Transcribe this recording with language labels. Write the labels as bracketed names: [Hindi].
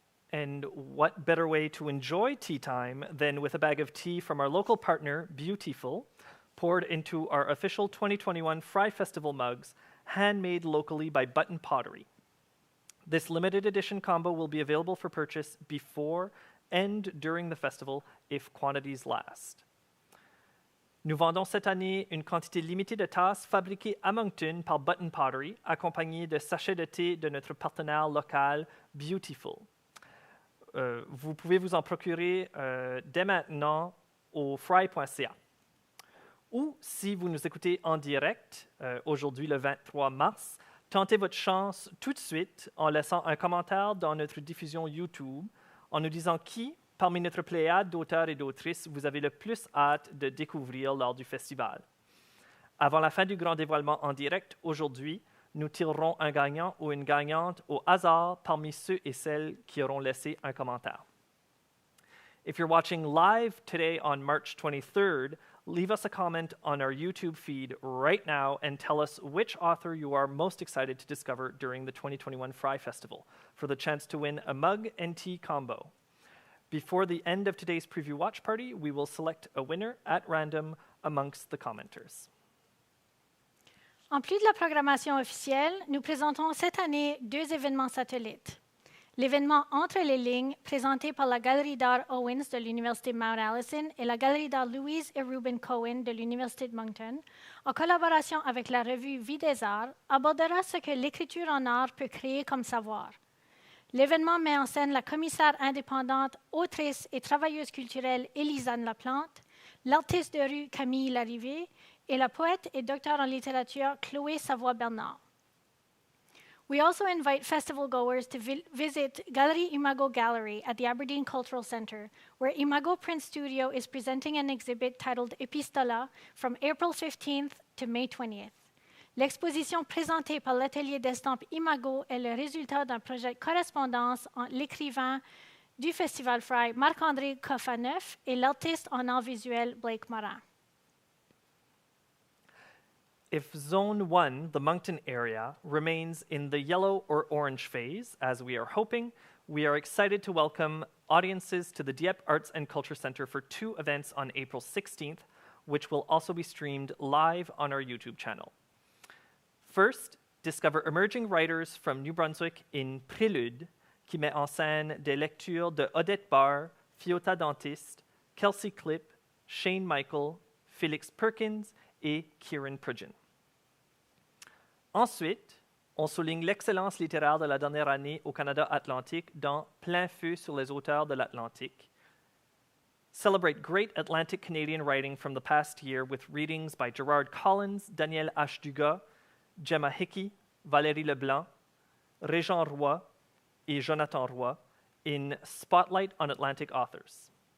[English] And what better way to enjoy tea time than with a bag of tea from our local partner, Beautiful, poured into our official 2021 Frye Festival mugs, handmade locally by Button Pottery. This limited edition combo will be available for purchase before and during the festival if quantities last. [French] Nous vendons cette année une quantité limitée de tasses fabriquées à Moncton par Button Pottery, accompagnées de sachets de thé de notre partenaire local Beautiful. Vous pouvez vous en procurer dès maintenant au frye.ca. Ou si vous nous écoutez en direct, aujourd'hui le 23 mars, tentez votre chance tout de suite en laissant un commentaire dans notre diffusion YouTube, en nous disant qui, parmi notre pléiade d'auteurs et d'autrices, vous avez le plus hâte de découvrir lors du festival. Avant la fin du grand dévoilement en direct, aujourd'hui, nous tirerons un gagnant ou une gagnante au hasard parmi ceux et celles qui auront laissé un commentaire. [English] If you're watching live today on March 23rd, leave us a comment on our YouTube feed right now and tell us which author you are most excited to discover during the 2021 Frye Festival for the chance to win a mug and tea combo. Before the end of today's preview watch party, we will select a winner at random amongst the commenters. [French] En plus de la programmation officielle, nous présentons cette année 2 événements satellites. L'événement Entre les lignes, présenté par la Galerie d'art Owens de l'Université Mount Allison et la Galerie d'art Louise et Reuben Cohen de l'Université de Moncton, en collaboration avec la revue Vie des arts, abordera ce que l'écriture en art peut créer comme savoir. L'événement met en scène la commissaire indépendante, autrice et travailleuse culturelle Élisane Laplante, l'artiste de rue Camille Larrivée et la poète et docteure en littérature Chloé Savoie-Bernard. [English] We also invite festival goers to visit Galerie Imago Gallery at the Aberdeen Cultural Centre, where Imago Print Studio is presenting an exhibit titled Epistola from April 15th to May 20th. [French] L'exposition présentée par l'atelier d'estampes Imago est le résultat d'un projet de correspondance entre l'écrivain du Festival Frye, Marc-André Coffaneuf, et l'artiste en art visuel Blake Morin. [English] If Zone 1, the Moncton area, remains in the yellow or orange phase, as we are hoping, we are excited to welcome audiences to the Dieppe Arts and Culture Centre for 2 events on April 16th, which will also be streamed live on our YouTube channel. First, discover emerging writers from New Brunswick in Prélude, [French] qui met en scène des lectures de [English] Odette Barr, Fiota Dentiste, Kelsey Clipp, Shane Michael, Felix Perkins et Kieran Pridgeon. [French] Ensuite, on souligne l'excellence littéraire de la dernière année au Canada Atlantique dans Plein feu sur les auteurs de l'Atlantique. [English] Celebrate great Atlantic Canadian writing from the past year with readings by Gerard Collins, Daniel H. Dugas, Gemma Hickey, Valérie Leblanc, Régent Roy et Jonathan Roy in Spotlight on Atlantic Authors.